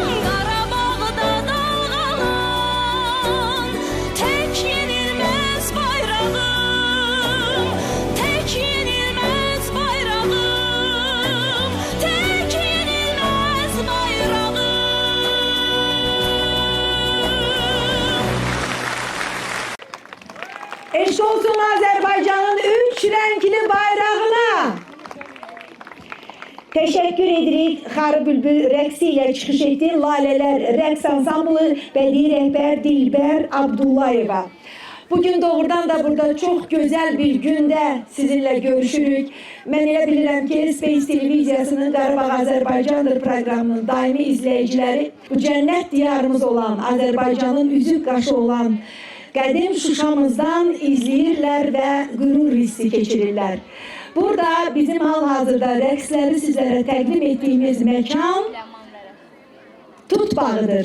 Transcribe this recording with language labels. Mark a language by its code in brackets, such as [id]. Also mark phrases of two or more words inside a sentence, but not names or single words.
[tr] Qarabağda dalgalan tek yenilmez bayrağım, tek yenilmez bayrağım, tek yenilmez bayrağım. Eşk olsun Azerbaycan'ın 3 renkli bayrağına. Teşekkür ederiz. [az] Xarı Bülbül rəqsiyle çıxış etdi. Lalələr rəqs ansamblı bədii rəhbər Dilbər Abdullayeva. [tr] Bugün doğrudan da burada çok güzel bir günde sizinle görüşürük. [az] Ben elə bilirəm ki, Space Televiziyasının Qarabağ Azərbaycandır [tr] programının daimi izleyicileri [az] bu cennet diyarımız olan, Azərbaycanın üzük qaşı olan qədim Şuşamızdan izləyirlər və qürur hissi keçirirlər. Burada bizim hal-hazırda rəqsləri sizlərə təqdim etdiyimiz məkan Tut bağıdır.